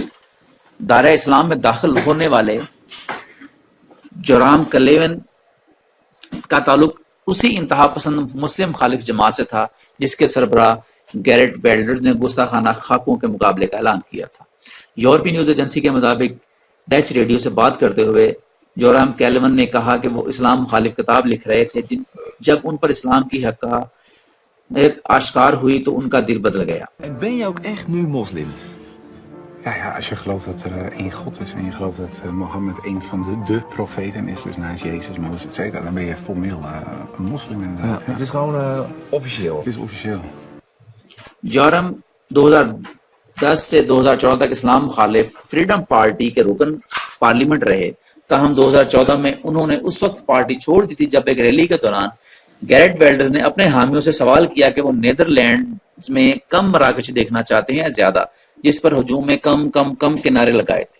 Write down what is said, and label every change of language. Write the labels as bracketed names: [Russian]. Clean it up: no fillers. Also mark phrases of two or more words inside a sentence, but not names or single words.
[Urdu] دائرہ اسلام میں داخل ہونے والے جورام کلیون کا تعلق اسی انتہا پسند مسلم مخالف جماعت سے تھا جس کے سربراہ گیرٹ ویلڈرز نے گستاخانہ خاکوں کے مقابلے کا اعلان کیا تھا۔ یورپی نیوز ایجنسی کے مطابق ڈچ ریڈیو سے بات کرتے ہوئے جورام کیلون نے کہا کہ وہ اسلام مخالف کتاب لکھ رہے تھے۔ جب ان پر اسلام کی حقانیت آشکار ہوئی تو ان کا دل بدل گیا۔ [Dutch] Ben je ook echt nu moslim? Ja, als je gelooft dat er één God is en je gelooft dat Mohammed een van de profeten is, dus naast Jezus, Mozes, et cetera, dan ben je formeel een moslim inderdaad. Het is gewoon officieel. Het is officieel. [Urdu] جورم 2010 سے 2014 تک اسلام مخالف فریڈم پارٹی کے رکن پارلیمنٹ رہے، تاہم 2014 میں انہوں نے اس وقت پارٹی چھوڑ دی تھی جب ایک ریلی کے دوران گیرٹ ویلڈرز نے اپنے حامیوں سے سوال کیا کہ وہ نیدرلینڈز میں کم مراکش دیکھنا چاہتے ہیں یا زیادہ، جس پر ہجوم میں کم کم کم کے نعرے لگائے تھے۔